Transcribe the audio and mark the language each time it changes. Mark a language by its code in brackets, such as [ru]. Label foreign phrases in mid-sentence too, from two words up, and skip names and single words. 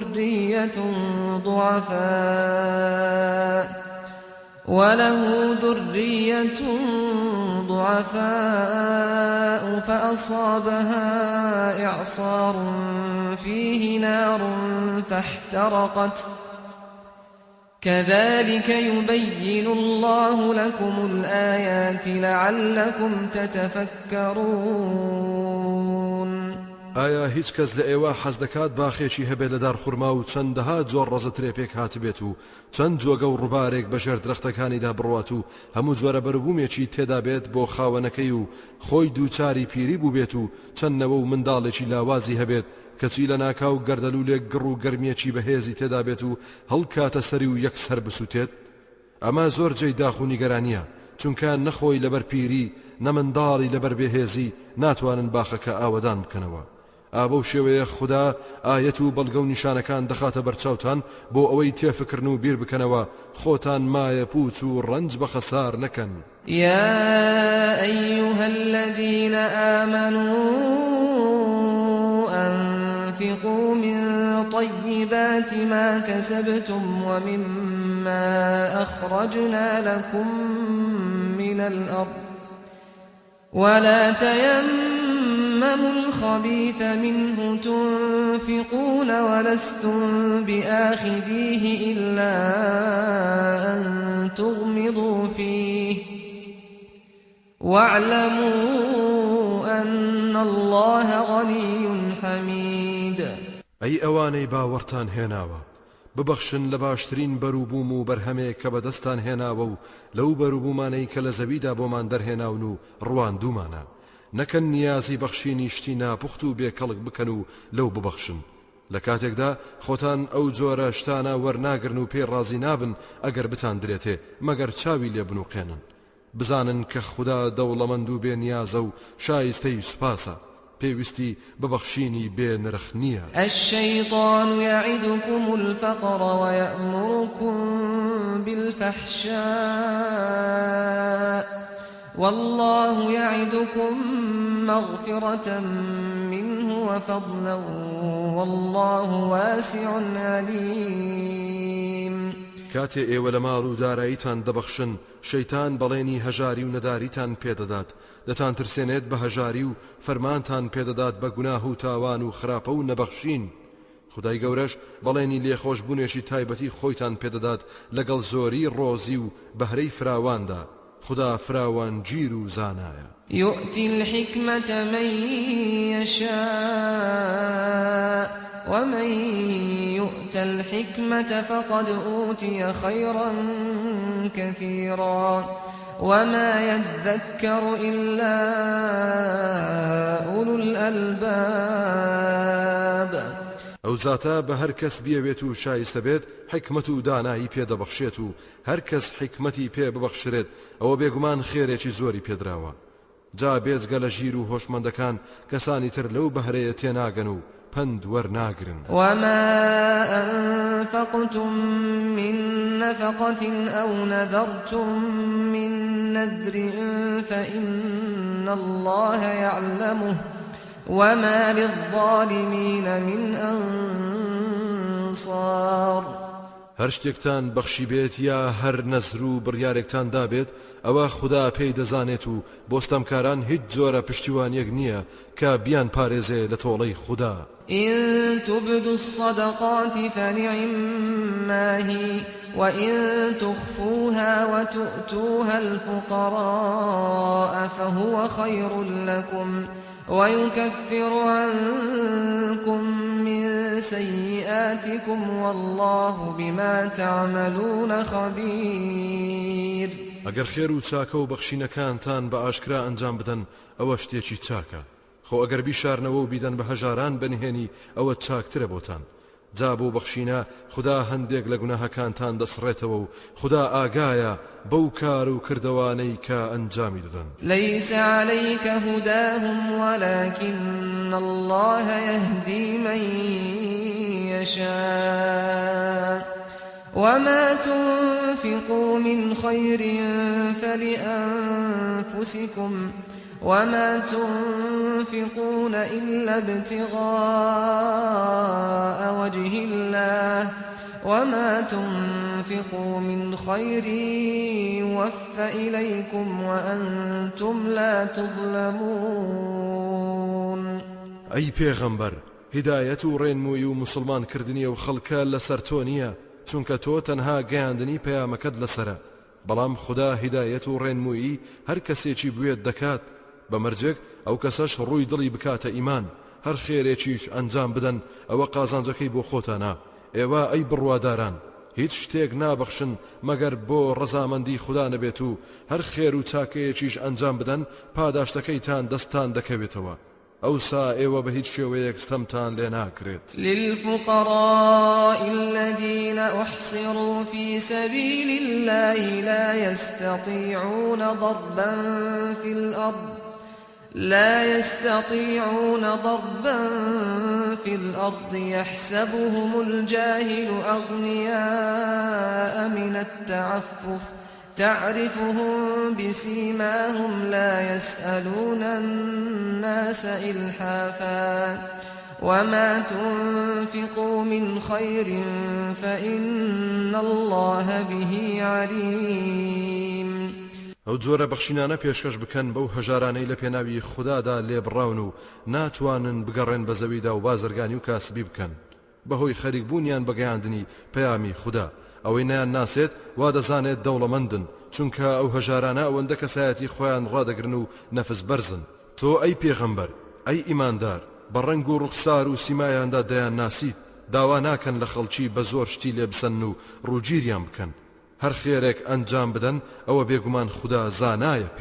[ar] ذرية ضعفاء فأصابها إعصار فيه نار كذلك يبين الله لكم الآيات لعلكم تتفكرون. [ckb] ئایا هیچ کەس لە ئێوە حەز دەکات باخێکی هەبێت لەدار خوڕما و چەندەها جۆر ڕەزە ترێپێک هاتبێت و چەند جۆگە و ڕووبارێک بەژێر درەختەکانیدا بڕوات و هەموو جۆرە بەرەبوومێکی تێدا بێت بۆ خاوەنەکەی و خۆی دووچاری پیری بوو بێت و چەندنەوە و منداڵێکی لاوازی هەبێت کەچی لە ناکاو گەردەلوولێک گڕ و گەرمیەکی بەهێزی تێدا بێت و هەڵکاتە سەری و یەکسەر بسووتێت. ئەمە زۆر جێی داخ و نیگەرانیە، چونکە نەخۆی لەبەر پیری نەمنداڵی لەبەر بێهێزی ناتوانن باخەکە ئاوەدان بکەنەوە. ئابە شێوەیە خوددا ئاەت و بەڵگە و نیشانەکان دەخاتە بەرچاوتان بۆ ئەوەی تێفکردن و بیر بکەنەوە خۆتان مایە پوچ و ڕەنج بە خەسار نەکەن. [ar] يا أيها الذين آمنوا أنفقوا من طيبات ما كسبتم ومما أخرجنا لكم من الأرض ولا تيمموا الخبيث منه تنفقون ولستم بآخذيه إلا أن تغمضوا فيه واعلموا أن الله غني حميد. [ckb] ئەی ئەوانەی باوەڕتان هێناوە ببەخشن لە باشترین بەروبووم و بەرهەمێک کە بەدەستان هێناوە و لەو بەروبوومانەی کە لە زەویدا بۆمان دەرهێناون و ڕواندومانە نەکەن نیازی بەخشینی شتی ناپوخت و بێکەڵک بکەن و لەو ببەخشن. لە کاتێکدا خۆتان ئەو جۆرە شتانە وەرناگرن و پێ ڕازی نابن ئەگەر بتان درێتێ مەگەر چاوی لێ بنوقێنن. بزانن کە خوددا دەوڵەمەند و بێ نیازە و شایستەی سوپاسە، پێویستی ببەخشینی بێ نرخ نییە. [ar] الشيطان يعدكم الفقر ويأمركم بالفحشاء والله يعدكم مغفرة منه وفضلا والله واسع عليم. [ckb] کاتێ ئێوە لە ماڵ و داراییتان دەبەخشن شەیتان بەڵێنی هەژاری و نەداریتان پێدەدات، دەتان ترسێنێت بە هەژاری و فەرمانتان پێدەدات بە گوناه و تاوان و خراپە و نەبەخشین. خدای گەورەش بەڵێنی لێخۆشبوونێکی تایبەتی خۆیتان پێدەدات لەگەڵ زۆری ڕۆزی و بەهرەی فراواندا. خدا فراوان گیر و زانایە. [ar] يؤتي الحكمة من يشاء ومن يؤت الحكمة فقد أوتي خيرا كثيرا وما يذكر إلا أولو الألباب. [ckb] ئەو زاتە بە هەر کەس بیەوێت و شایستە بێت حکمت و دانایی پێدەبەخشێت و هەر کەس حکمەتی پێ ببەخشرێت ئەوە بێگومان خێرێکی زۆری پێدراوە. جا بێجگە لە ژیر و هۆشمەندەکان کەسانی تر لەو بەهرەیە تێناگەن و پند وەرناگرن. [ar] وما أنفقتم من نفقة أو نذرتم من نذر فإن الله يعلمه وما للظالمين من أنصار. [ckb] هەر شتێکتان بەخشی بێت یا هەر نەزر و بڕیارێکتان دابێت ئەوە خوددا پێی دەزانێت و بۆستەمکاران هیچ جۆرە پشتیوانیەک نییە کە بیان پارێزێ لە تۆڵەی خوددا. [ar] إن تبدوا الصدقات فنعما هي وإن تخفوها وتؤتوها الفقراء فهو خير لكم ويكفر عنكم من سيئاتكم والله بما تعملون خبير. [ckb] ئەگەر خێر و چاکە و بەخشینەکانتان بە ئاشکرا ئەنجام بدەن ئەوە شتێکی چاکە، خۆ ئەگەر بیشارنەوە و بیدەن بە هەژاران بنهێنی ئەوە چاکترە بۆتان. جا بۆ بەخشینە خوددا هەندێک لە گوناهەکانتان دەسڕێتەوە و خوددا ئاگایە بەو کار و کردوانەی کە ئەنجامی دەدەن. [ar] ليس عليك هداهم ولكن الله يهدي من يشاء وما تنفقوا من خير فلأنفسكم وما تنفقون إلا ابتغاء وجه الله وما تنفقوا من خير يوفى إليكم وأنتم لا تظلمون. [ckb] أي پیغمبر هدایت و ڕێنمووی و مسلمان کردنی و خەڵکە لەسەر تۆ نییە، چونکە تۆ تەنها گەیاندنی پەیامەکەت لەسرە بەڵام خدا هیدایەت و ڕێنموویی هەر کەسێکی بوێت دەکات بەمەرجێک ئەو کەسەش ڕووی دڵی بکاتە ئیمان هەر خێرێکیش ئەنجام بدەن ئەوە قازانجەکەی بۆ خۆتانە ئێوە ئەی بڕواداران هیچ شتێک نابەخشن مەگەر بۆ ڕەزامەندی خدا نەبێت و هەر خێر و چاکەیەکیش ئەنجام بدەن پاداشتەکەیتان دەستان دەکەوێتەوە ئەوسا ئێوە بە هیچ شێوەیەک ستەمتان لێ ناکرێت [ar] للفقراء الذين أحصروا في سبيل الله لا يستطيعون ضربا في الأرض يحسبهم الجاهل أغنياء من التعفف تعرفهم بسيماهم لا يسألون الناس إلحافا وما تنفقوا من خير فإن الله به عليم [ckb] ئەو جۆرە بەخشینانە پێشکەش بکەن بەو هەژارانەی لە پێناوی خوددادا لێبڕاون و ناتوانن بگەڕێن بە زەویدا و بازرگانی و کاسبی بکەن بەهۆی خەریکبوونیان بەگەیاندنی پەیامی خوددا ئەوەی نیان ناسێت وا دەزانێت دەوڵەمەندن چونکە ئەو هەژارانە ئەوەندە کەسایەتی خۆیان ڕادەگرن و نەفس بەرزن تۆ ئەی پێغەمبەر ئەی ئیماندار بە ڕەنگ و ڕوخسار و سیمایاندا دەیان ناسیت داوا ناکەن لە خەڵکی بە زۆر شتی لێ بسەن و ڕووگیریان بکەن هەر خێرێک ئەنجام بدەن ئەوە بێگومان خدا زانایە پێ